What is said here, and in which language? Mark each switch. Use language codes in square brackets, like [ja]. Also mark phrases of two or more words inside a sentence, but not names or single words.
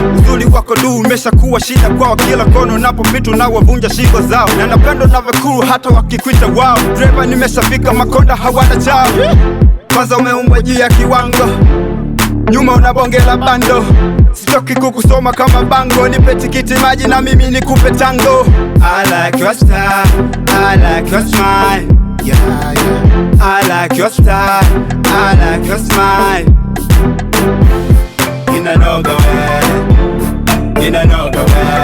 [sw] Uzuri wako du umeshakuwa shida kwao, kila kona unapopita unawavunja shingo zao. Na napenda unavyokuru hata wakikuita wao. Driver, nimeshafika, makonda hawana chao. Kwanza umeumbwa juu ya kiwango. Nyuma una bonge la bando, sichoki kukusoma kama bango. Nipe tikiti maji na mimi nikupe tango. [en] I like your style, I like your smile. Yeah, yeah. I like your style, I like your smile. [sw] Inanoga we, inanoga we.